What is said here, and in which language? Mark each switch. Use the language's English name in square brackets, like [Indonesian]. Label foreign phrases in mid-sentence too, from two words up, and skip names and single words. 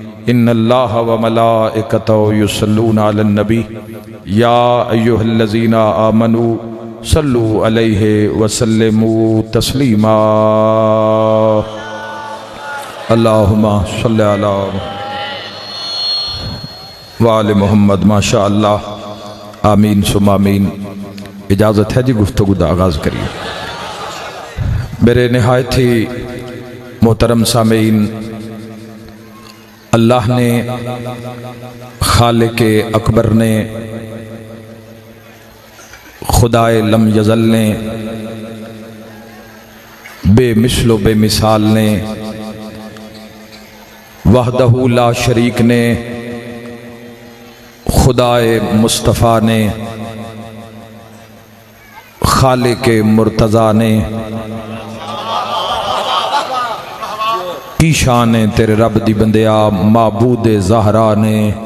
[Arabic] إن الله وملائكته يصلون على النبي يا أيها الذين آمنوا صلوا عليه وسلموا تسليما. اللهم صل على وآل محمد. ما شاء الله، آمين ثم آمين. [Urdu] اجازت ہے جی گفتگو کا آغاز کریے. میرے نہایت ہی محترم سامعین، اللہ نے، خالق اکبر نے, خدائے لم یزل نے، بے مثل و بے مثال نے, [Arabic] وحده لا شريك [Urdu] نے، خدائے مصطفیٰ نے، خالق مرتضیٰ نے, [Punjabi] کی شان اے تیرے رب دی بندیا [Urdu] معبود زہرا نے.